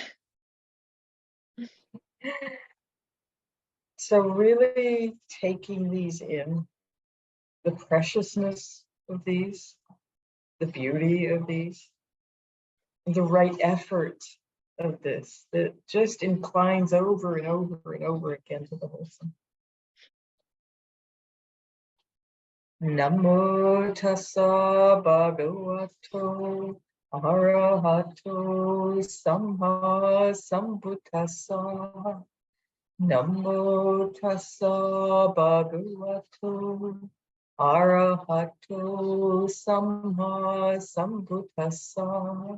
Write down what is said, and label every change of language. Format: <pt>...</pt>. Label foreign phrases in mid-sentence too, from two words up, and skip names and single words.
<en>So really taking these in, the preciousness of these, the beauty of these, the right effort of this, that just inclines over and over and over again to the wholesome.</en> <pi>Namo tassa bhagavato arahato samma sambuddhassa. Namo tassa bhagavato arahato samma sambuddhassa.</pi>